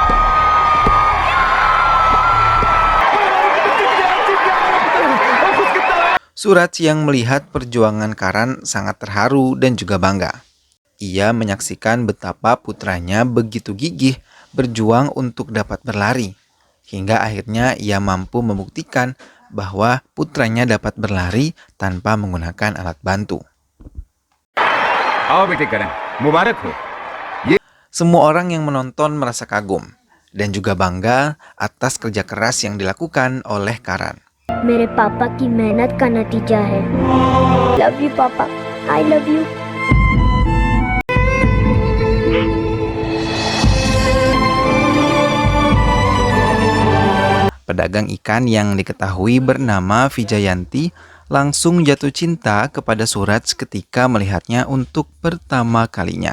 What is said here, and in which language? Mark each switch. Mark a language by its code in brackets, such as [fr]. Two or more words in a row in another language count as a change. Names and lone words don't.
[id] Suraj yang melihat perjuangan Karan sangat terharu dan juga bangga. Ia menyaksikan betapa putranya begitu gigih berjuang untuk dapat berlari, hingga akhirnya ia mampu membuktikan bahwa putranya dapat berlari tanpa menggunakan alat bantu. [hi] आओ बेटे करण, मुबारक हो। [id] Semua orang yang menonton merasa kagum dan juga bangga atas kerja keras yang dilakukan oleh Karan. [hi] मेरे पापा की मेहनत का नतीजा है। [en] Love you papa, I love you. [id] Pedagang ikan yang diketahui bernama Vijayanti langsung jatuh cinta kepada Suraj ketika melihatnya untuk pertama kalinya.